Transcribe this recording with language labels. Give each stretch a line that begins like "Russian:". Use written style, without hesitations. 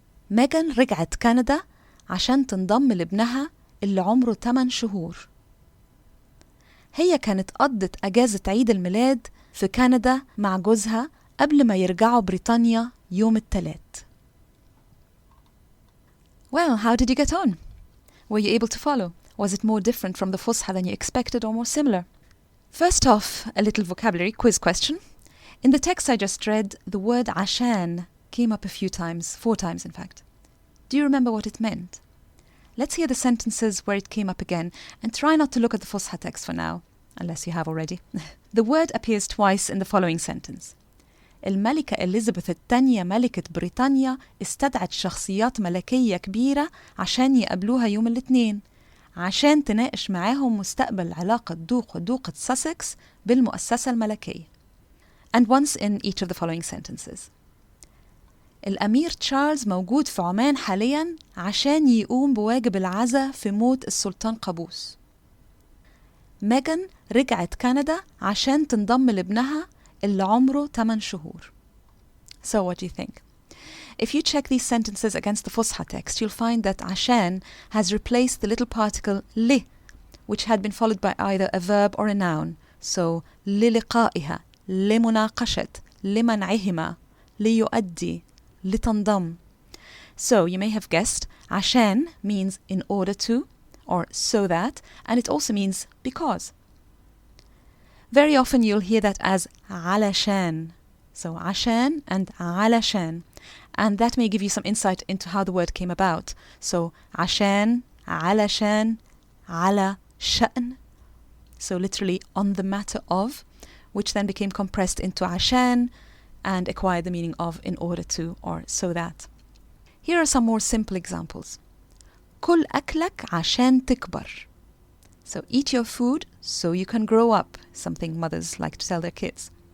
Arabic: ميغان رجعت كندا عشان تنضم لابنها اللي عمره 8 شهور. هي كانت قضت أجازة عيد الميلاد في كندا مع جوزها قبل ما يرجعوا بريطانيا يوم الثلاث.
English: Well, how did you get on? Were you able to follow? Was it more different from the Fusha than you expected or more similar? First off, a little vocabulary quiz question. In the text I just read, the word Ashan came up a few times, 4 times in fact. Do you remember what it meant? Let's hear the sentences where it came up again and try not to look at the Fusha text for now, unless you have already. The word appears twice in the following sentence.
Arabic: الملكة إليزابيث الثانية ملكة بريطانيا استدعت شخصيات ملكية كبيرة عشان يقابلوها يوم الاثنين عشان تناقش معاهم مستقبل علاقة دوق ودوقة ساسكس بالمؤسسة الملكية.
English: And once in each of the following sentences.
Arabic: الأمير تشارلز موجود في عمان حالياً عشان يقوم بواجب العزاء في موت السلطان قابوس. ميغان رجعت كندا عشان تنضم لابنها اللي عمره 8 شهور.
English: So what do you think? If you check these sentences against the Fusha text, you'll find that عشان has replaced the little particle li, which had been followed by either a verb or a noun.
Arabic: So للقائها, لمناقشة, لمنعهما, ليؤدي, لتنضم.
English: So you may have guessed, عشان means in order to or so that, and it also means because. Very often you'll hear that as علشان. So عشان and علشان. And that may give you some insight into how the word came about.
Arabic: So عشان, علشان, على شأن.
English: So literally on the matter of, which then became compressed into عشان and acquired the meaning of in order to or so that. Here are some more simple examples.
Arabic: كل أكلك عشان تكبر.
English: So eat your food so you can grow up, something mothers like to tell their kids.